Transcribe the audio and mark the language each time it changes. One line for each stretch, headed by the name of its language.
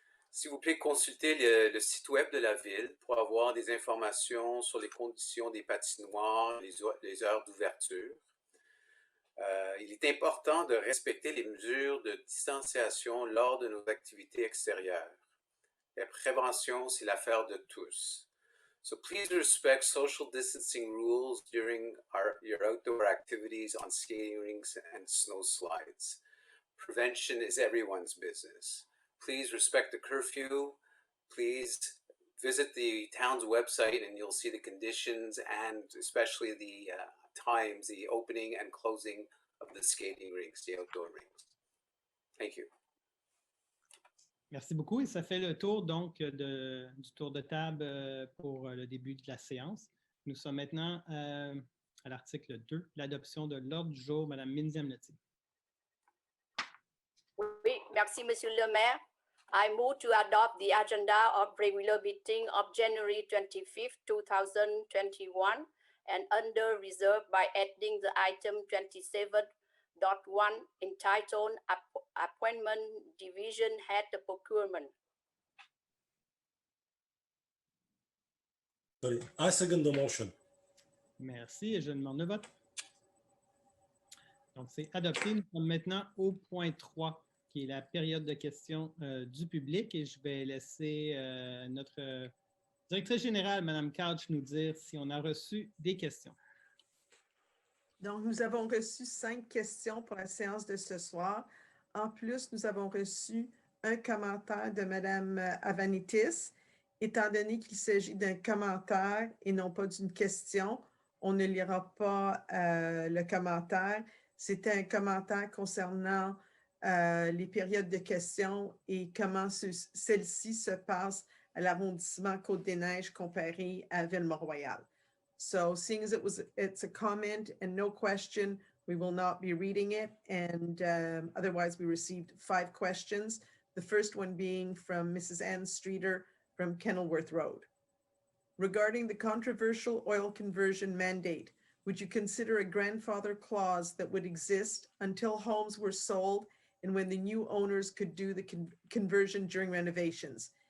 French: S'il vous plaît, consultez le site web de la ville pour avoir des informations sur les conditions des patinoires, les heures d'ouverture. Il est important de respecter les mesures de distanciation lors de nos activités extérieures. La prévention, c'est l'affaire de tous.
English: So please respect social distancing rules during your outdoor activities on skating rinks and snow slides. Prevention is everyone's business. Please respect the curfew. Please visit the town's website and you'll see the conditions and especially the times, the opening and closing of the skating rinks, the outdoor rinks. Thank you.
French: Merci beaucoup. Et ça fait le tour donc du tour de table pour le début de la séance. Nous sommes maintenant à l'article 2, l'adoption de l'ordre du jour. Madame Minziam-Leti. Oui, merci, Monsieur le maire.
English: I move to adopt the agenda of regular meeting of January 25th, 2021, and under reserved by adding the item 27.1 entitled Appointment Division Head Procurement. Sorry, I second the motion.
French: Merci et je demande le vote. Donc, c'est adopté. Nous sommes maintenant au point 3, qui est la période de questions du public. Et je vais laisser notre directrice générale, Mme Couch, nous dire si on a reçu des questions. Donc, nous avons reçu 5 questions pour la séance de ce soir. En plus, nous avons reçu un commentaire de Mme Avanitis. Étant donné qu'il s'agit d'un commentaire et non pas d'une question, on ne lira pas le commentaire. C'était un commentaire concernant les périodes de questions et comment celles-ci se passent à l'arrondissement Côte-des-Neiges comparé à Ville-Mont-Royal.
English: So seeing as it's a comment and no question, we will not be reading it. And otherwise, we received 5 questions. The first one being from Mrs. Ann Streeter from Kenilworth Road. Regarding the controversial oil conversion mandate, would you consider a grandfather clause that would exist until homes were sold and when the new owners could do the conversion during renovations?